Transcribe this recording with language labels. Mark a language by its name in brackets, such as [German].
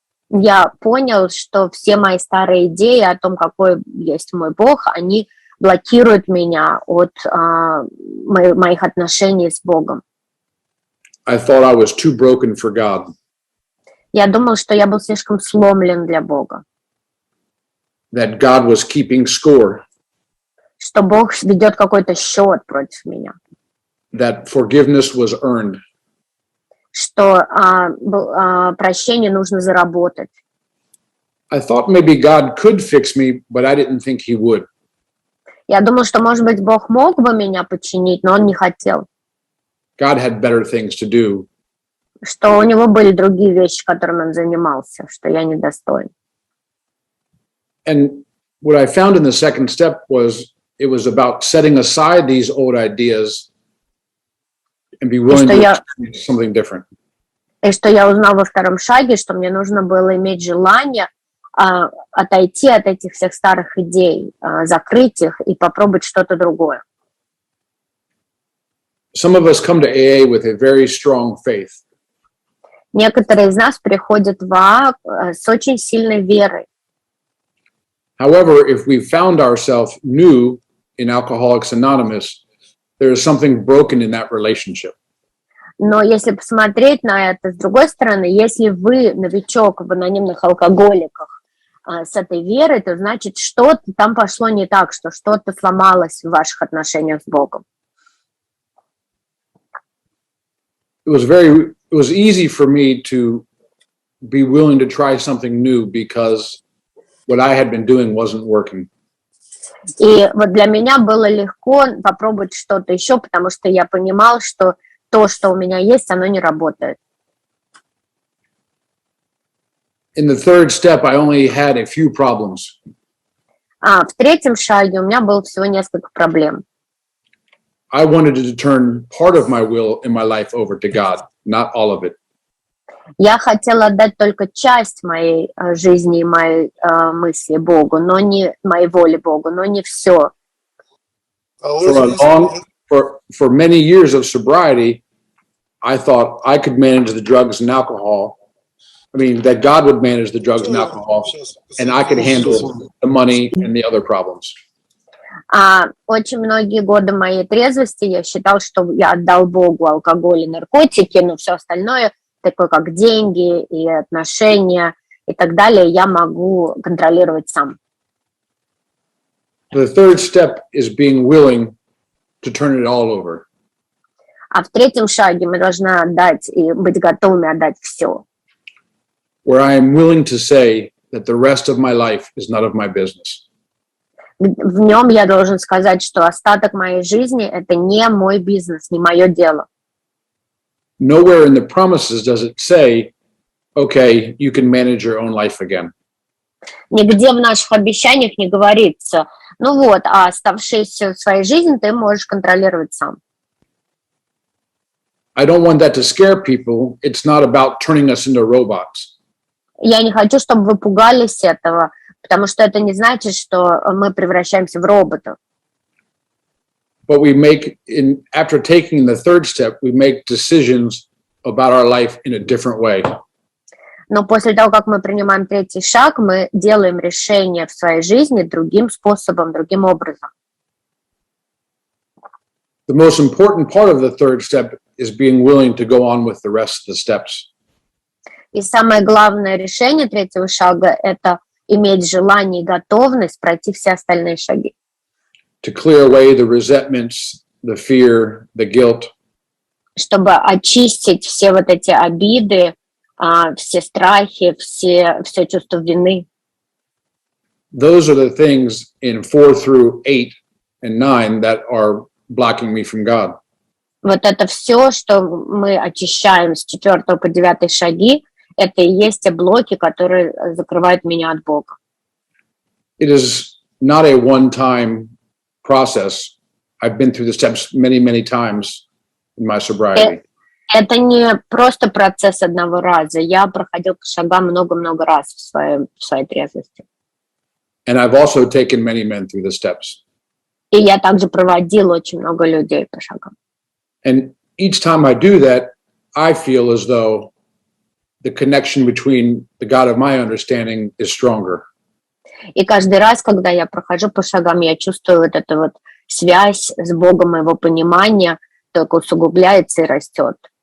[Russian] Я понял, что все мои старые идеи о том, какой есть мой Бог, они блокируют меня от моих отношений с Богом. [English] I thought I was too broken for God. [Russian] Я думал, что я был слишком сломлен для Бога. [English] That God was keeping score. [Russian] Что Бог ведет какой-то счет против меня. [English] That forgiveness was earned. [Russian] Что прощение нужно заработать. [English] I thought maybe God could fix me, but I didn't think He would. [Russian] Я думал, что, может быть, Бог мог бы меня починить, но Он не хотел. [English] God had better things to do. [Russian] Что у Него были другие вещи, которыми Он занимался, что я недостоин. [English] And what I found in the second step was it was about setting aside these old ideas and be willing to experience something different. [Russian] И что я узнал во втором шаге, что мне нужно было иметь желание отойти от этих всех старых идей, закрыть их и попробовать что-то другое. [English] Some of us come to AA with a very strong faith. [Russian] Некоторые из нас приходят в АА с очень сильной верой. [English] However, if we found ourselves new in Alcoholics Anonymous, there is something broken in that relationship. [Russian] Но если посмотреть на это с другой стороны, если вы новичок в анонимных алкоголиках с этой верой, то значит что-то там пошло не так, что что-то сломалось в ваших отношениях с Богом. [English] It was easy for me to be willing to try something new because what I had been doing wasn't working. [Russian] И вот для меня было легко попробовать что-то еще, потому что я понимал, что то, что у меня есть, оно не работает. [English] In the third step, I only had a few problems. [Russian] В третьем шаге у меня было всего несколько проблем. [English] I wanted to turn part of my will in my life over to God, not all of it. [Russian] Я хотела отдать только часть моей жизни и моей мысли Богу, но не моей воли Богу, но не все. [English] For many years of sobriety, I thought I could manage the drugs and alcohol. I mean, that God would manage the drugs and alcohol, and I could handle the money and the other problems. [Russian] Очень многие годы моей трезвости я считал, что я отдал Богу алкоголь и наркотики, но все остальное, такое как деньги и отношения и так далее, я могу контролировать сам. [English] The third step is being willing to turn it all over. [Russian] А в третьем шаге мы должны отдать и быть готовыми отдать все. [English] Where I am willing to say that the rest of my life is none of my business. [Russian] В нем я должен сказать, что остаток моей жизни – это не мой бизнес, не мое дело. [English] Nowhere in the promises does it say, okay, you can manage your own life again. [Russian] Нигде в наших обещаниях не говорится, ну вот, а оставшуюся в своей жизни ты можешь контролировать сам. [English] I don't want that to scare people. It's not about turning us into robots. [Russian] Я не хочу, чтобы вы пугались этого, потому что это не значит, что мы превращаемся в роботов. [English] But after taking the third step, we make decisions about our life in a different way. [Russian] Но после того, как мы принимаем третий шаг, мы делаем решения в своей жизни другим способом, другим образом. [English] The most important part of the third step is being willing to go on with the rest of the steps. [Russian] И самое главное решение третьего шага – это иметь желание и готовность пройти все остальные шаги. [English] To clear away the resentments, the fear, the guilt. [Russian] Чтобы очистить все вот эти обиды, все страхи, все чувство вины. [English] Those are the things in 4 through 8 and 9 that are blocking me from God. [Russian] Вот это все, что мы очищаем с 4 по 9 шаги, это и есть те блоки, которые закрывают меня от Бога. [English] It is not a one-time process. I've been through the steps many, many times in my sobriety. [Russian] Это не просто процесс одного раза. Я проходил по шагам много-много раз в своей трезвости. [English] And I've also taken many men through the steps. [Russian] И я также проводил очень много людей по шагам. [English] And each time I do that, I feel as though the connection between the God of my understanding is stronger. [Russian] И каждый раз, когда я прохожу по шагам, я чувствую вот эту вот связь с Богом, его понимание только усугубляется и растет.